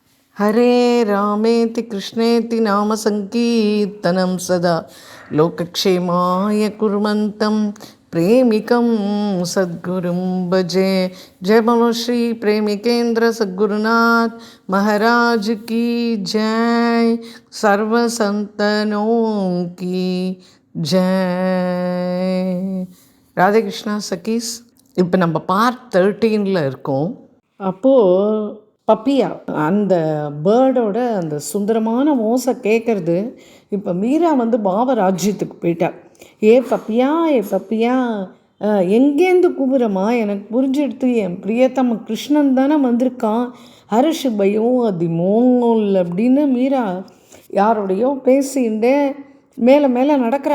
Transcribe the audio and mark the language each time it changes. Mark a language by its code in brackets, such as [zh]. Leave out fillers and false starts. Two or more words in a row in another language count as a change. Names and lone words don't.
[sa] हरे रामेति कृष्णेति नाम संकीर्तनं सदा लोकक्षेमाय कुर्वन्तं प्रेमिकं सद्गुरुं भजे। [hi] जय बोलो श्री प्रेमिकेंद्र सद्गुरुनाथ महाराज की जय। सर्व संतनों की जय। [ta] ராதே கிருஷ்ணா சகீஸ். இப்போ நம்ம பார்ட் 13ல் இருக்கோம். அப்போது பப்பியா அந்த பேர்டோட அந்த சுந்தரமான மோசை கேட்குறது. இப்போ மீரா வந்து பாவராஜ்யத்துக்கு போயிட்டா. ஏ பப்பியா எங்கேருந்து கூப்பிட்றம்மா, எனக்கு புரிஞ்செடுத்து என் பிரியத்தம்ம கிருஷ்ணன் தானே வந்திருக்கான், ஹரிஷ் பயம் அது மோல் அப்படின்னு மீரா யாரோடையோ பேசிகிட்டே மேலே மேலே நடக்கிறா.